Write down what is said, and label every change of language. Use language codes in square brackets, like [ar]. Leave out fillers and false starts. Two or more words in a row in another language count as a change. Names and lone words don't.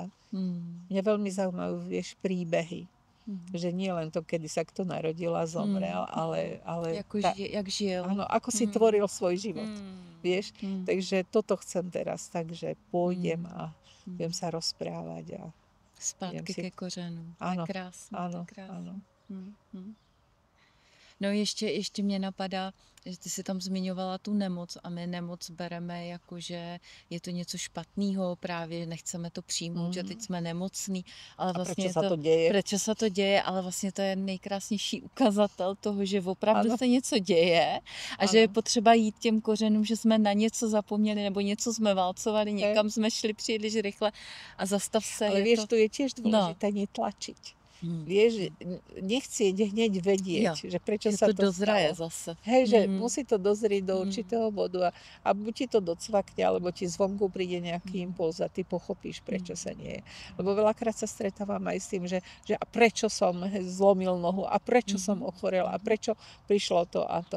[sk] Mňa veľmi zaujímajú, vieš, príbehy. Že nie len to, kedy sa kto narodil a zomrel, ale [cs] jak žil. [sk] Áno, ako si tvoril svoj život. Vieš? Takže toto chcem teraz, takže pôjdem a budem sa rozprávať. [cs] A zpátky ke kořenům. [sk] Áno, [cs] Krásný. [sk] áno, [cs] Krásný. [sk] áno. [cs] No ještě mě napadá, že ty si tam zmiňovala tu nemoc a my nemoc bereme jako, že je to něco špatného, právě nechceme to přijmout, že teď jsme nemocní, ale vlastně [sk] prečo sa to deje? Prečo sa [cs] to děje, ale vlastně to je nejkrásnější ukazatel toho, že opravdu se něco děje a že je potřeba jít těm kořenům, že jsme na něco zapomněli nebo něco jsme válcovali, někam jsme šli příliš rychle a zastav se. [sk] Ale vieš, tu je tiež dôležité netlačiť. Vieš, nechcieť hneď vedieť, že prečo sa to [cs] dozraje [sk] stalo. zase. Hej, že musí to dozrieť do určitého bodu a buď ti to docvakne, alebo ti zvonku príde nejaký impuls a ty pochopíš, prečo sa nie je. Lebo veľakrát sa stretávam aj s tým, že a prečo som zlomil nohu a prečo som ochorel a prečo prišlo to a to.